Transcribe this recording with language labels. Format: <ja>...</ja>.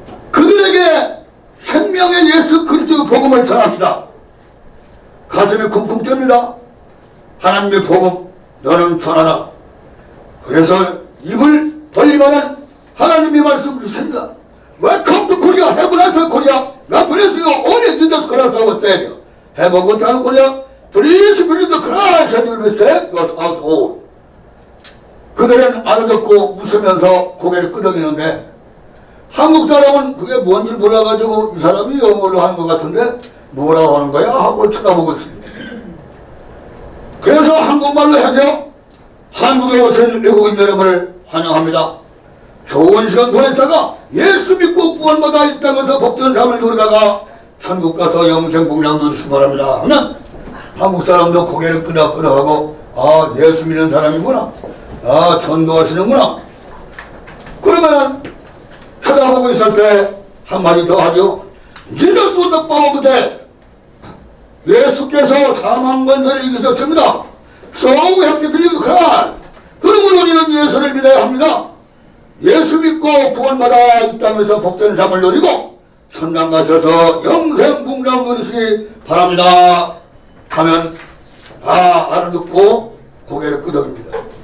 <ko>그들에게 생명의 예수 그리스도의 복음을 전합시다. 가슴이 쿵쿵 뜹니다. 하나님의 복음 너는 전하라. 그래서 입을 벌리면은 하나님이 말씀 주십니다.</ko> <en>Welcome to Korea, have a nice Korea. God bless you, only Jesus Christ our Savior. Have a good time Korea. Please believe the Christ and you will be saved, your household.</en> <ko>그들은 알아듣고 웃으면서 고개를 끄덕이는데 한국 사람은 그게 뭔지 몰라가지고 이 사람이 영어로 하는 것 같은데 뭐라고 하는 거야 하고 쳐다보고 있습니다. 그래서 한국말로 하죠. 한국에 오신 외국인 여러분을 환영합니다. 좋은 시간 보냈다가 예수 믿고 구원받아 이 땅에서 복된 삶을 누리다가 천국 가서 영생복락 누리시기 바랍니다 하면 한국 사람도 고개를 끄덕끄덕하고 아 예수 믿는 사람이구나, 아 전도하시는구나. 그러면 쳐다보고 있을 때 한마디 더 하죠.</ko> <en>Jesus was the power of death.</en> <ko>예수께서 사망 권세를 이기셨습니다.</ko> <en>So we have to believe Christ.</en> <ko>그러므로 우리는 예수를 믿어야 합니다. 예수 믿고 구원받아 이 땅에서 복된 삶을 누리고 천당 가셔서 영생복락 누리시기 바랍니다 하면 다 알아듣고 고개를 끄덕입니다.</ko>